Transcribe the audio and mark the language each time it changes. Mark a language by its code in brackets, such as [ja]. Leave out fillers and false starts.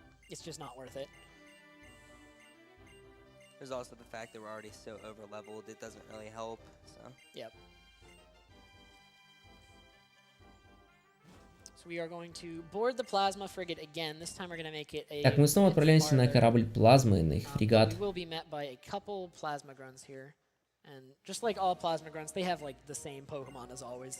[en] It's just not worth it. There's also the fact that we're already so over-leveled, it doesn't really help, so. Yep. So we are going to board the Plasma Frigate again. This time we're going to make it a... [ru] Так, мы снова отправляемся на корабль плазмы, на их фрегат. [en] We will be met by a couple Plasma Grunts here. And just like all Plasma Grunts, they have like the same Pokemon as always.